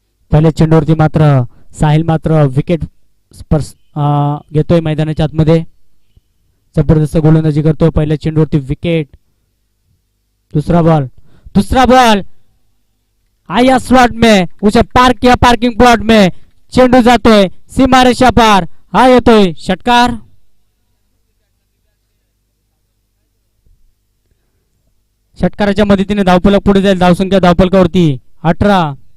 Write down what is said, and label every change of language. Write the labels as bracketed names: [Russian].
[Marathi] पहिल्या चेंडूवरती मात्र साहिल मात्र विकेट स्पर्श घेतोय मैदानाच्या आतमध्ये. जबरदस्त गोलंदाजी करतोय. पहिल्या चेंडूवरती विकेट. [Hindi] दूसरा बॉल आया स्लॉट में उसे पार्क किया पार्किंग प्लॉट में. [Marathi] चेंडू जातोय सीमारेषा पार. हा येतोय षटकार. षटकाराच्या मदतीने धावफलक पुढे जाईल. धावसंख्या धावफलकावरती 18.